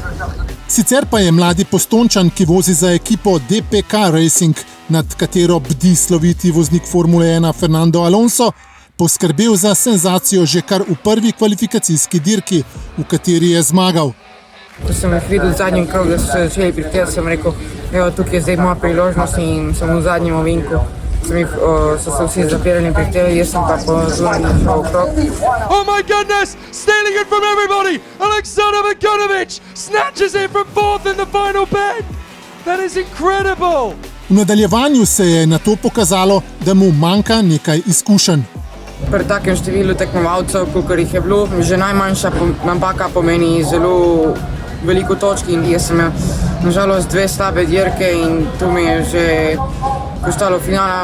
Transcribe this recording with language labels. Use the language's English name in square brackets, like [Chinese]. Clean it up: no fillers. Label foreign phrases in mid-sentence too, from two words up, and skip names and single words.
[Slovenian] Sicer pa je mladi Postojnčan, ki vozi za ekipo DPK Racing, nad katero bdi sloviti voznik Formule 1 Fernando Alonso, poskrbel za senzacijo že kar v prvi kvalifikacijski dirki, v kateri je zmagal. Ko sem jih videl v zadnjem krogu, da so se začeli prihitevati, sem rekel, evo, tukaj je zdaj moja priložnost in sem v zadnjem ovinku. So se vsi zapirali in prihitevali, jaz sem pa po zunanji šel okrog. [English] Oh my goodness! Stealing it from everybody! Aleksandar Bogunović snatches it from 4th in the final bend! That is incredible! [Slovenian] V nadaljevanju se je nato pokazalo, da mu manjka nekaj izkušenj. Pri takem številu tekmovalcev, kolikor jih je bilo, že najmanjša napaka pomeni zelo veliko točk in jaz sem imel nažalost 2 slabe dirke in to mi je že koštalo finala.